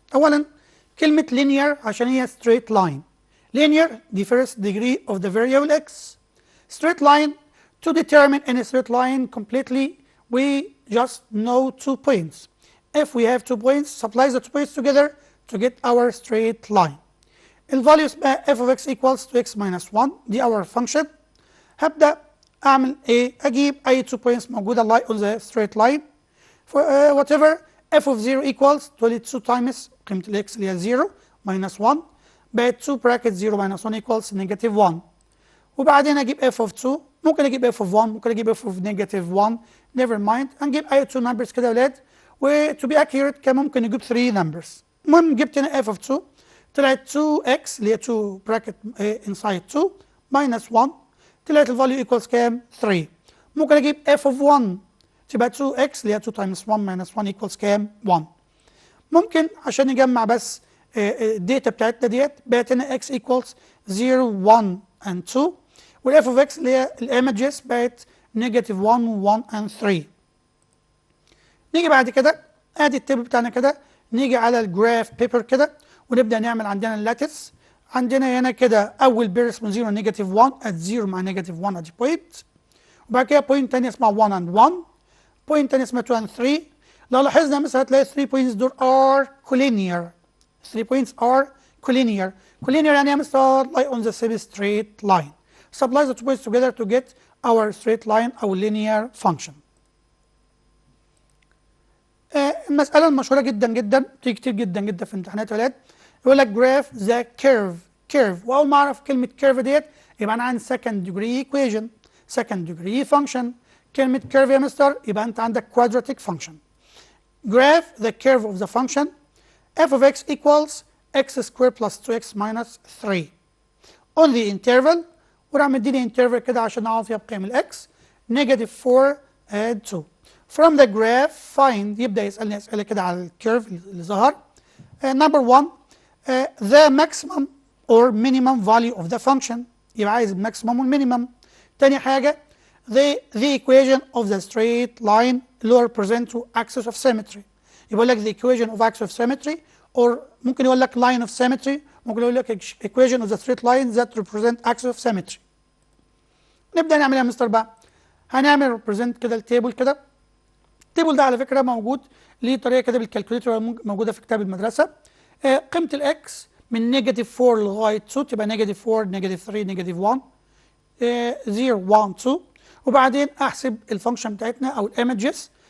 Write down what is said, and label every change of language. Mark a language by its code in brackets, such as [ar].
[ar] اولا كلمه linear عشان هي straight line. [en] linear the first degree of the variable x. straight line, to determine any straight line completely we just know 2 points. If we have 2 points, supply the 2 points together to get our straight line. [ar] الفاليوز بقى [en] f of x equals 2x minus 1 دي our function. [ar] هبدأ أعمل إيه؟ أجيب أي 2 points موجودة [en] on the straight line. For whatever f of 0 equals 22 times [ar] قيمة ال x اللي هي [en] 0 minus 1 بقت 2 bracket 0 minus 1 equals negative 1. [ar] وبعدين أجيب f of 2، ممكن أجيب f of 1، ممكن أجيب f of negative 1، never mind. هنجيب أي 2 numbers كده يا ولاد، و [en] to be accurate [ar] كان ممكن نجيب 3 numbers. المهم جبت هنا f of 2 طلعت 2x اللي هي 2 bracket inside 2 minus 1 طلعت الفاليو equals كام؟ 3. ممكن أجيب f of 1 تبقى 2x اللي هي 2 times 1 minus 1 equals كام؟ 1. ممكن عشان نجمع بس الداتا بتاعتنا ديت بقت هنا x equals 0 1 and 2 والاف اوف x اللي هي الايمجز بقت نيجاتيف 1 1 and 3. نيجي بعد كده ادي التيبل بتاعنا كده، نيجي على الجراف بيبر كده ونبدا نعمل عندنا اللاتس. عندنا هنا كده اول بير اسمه 0 نيجاتيف 1 ات 0 مع نيجاتيف 1 ادي بوينت، وبعد كده بوينت ثانيه اسمها 1 and 1، بوينت ثانيه اسمها 2 and 3. لو لاحظنا مثلا هتلاقي 3 بوينتس دول ار كولينير. [en] 3 points are collinear. Collinear [ar] يعني يا مستر [en] lie on the same straight line. Supply the 2 points together to get our straight line [ar] أو [en] linear function. [ar] المسألة المشهورة جدا جدا بتيجي كتير جدا جدا في امتحانات ولاد، يقول لك [en] graph the curve. [ar] وأول ما أعرف كلمة curve ديت يبقى أنا عندي [en] second degree equation، [ar] second degree function. كلمة curve يا مستر يبقى أنت عندك quadratic function. [en] Graph the curve of the function f of x equals x squared plus 2x minus 3 on the interval، [ar] وراح مديني interval كده عشان اعرف فيها بقيم الاكس [en] negative 4 add 2. from the graph find، [ar] يبدا يسالني اسئله كده على الكيرف اللي ظهر. [en] number 1 the maximum or minimum value of the function، [ar] يبقى عايز الماكسيمم والمينيمم. تاني حاجه [en] the equation of the straight line اللي هو represent to axis of symmetry، يقول لك the equation of axis of symmetry or ممكن يقول لك line of symmetry، ممكن يقول لك equation of the straight line that represent axis of symmetry. [ar] نبدأ نعمل ايه يا مستر بقى؟ هنعمل represent كده التيبل كده. التيبل ده على فكرة موجود ليه طريقة كده بالكالكوليتر موجودة في كتاب المدرسة. قيمة الاكس من نيجاتيف 4 لغاية 2 تبقى نيجاتيف 4 نيجاتيف 3 نيجاتيف 1 0 1 2، وبعدين احسب الفانكشن بتاعتنا او الايمجز.